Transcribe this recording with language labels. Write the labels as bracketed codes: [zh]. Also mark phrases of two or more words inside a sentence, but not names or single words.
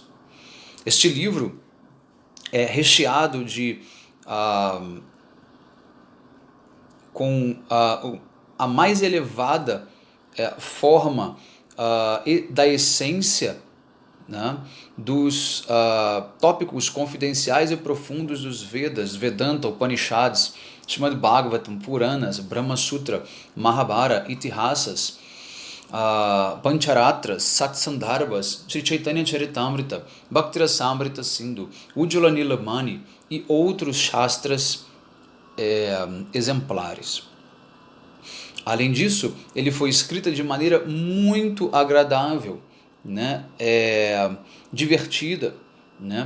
[pt] Este livro é recheado com a mais elevada forma da essência, né, dos tópicos confidenciais e profundos dos Vedas, Vedanta, Upanishads, Srimad Bhagavatam, Puranas, Brahma Sutra, Mahabharata, Itihasas, Pancharatras, Satsandarbhas, Sri Chaitanya Charitamrita, Bhaktirasamrita Sindhu, Ujjvala Nilamani e outros shastras exemplares. Além disso, ele foi escrito de maneira muito agradável, né? Divertida, né?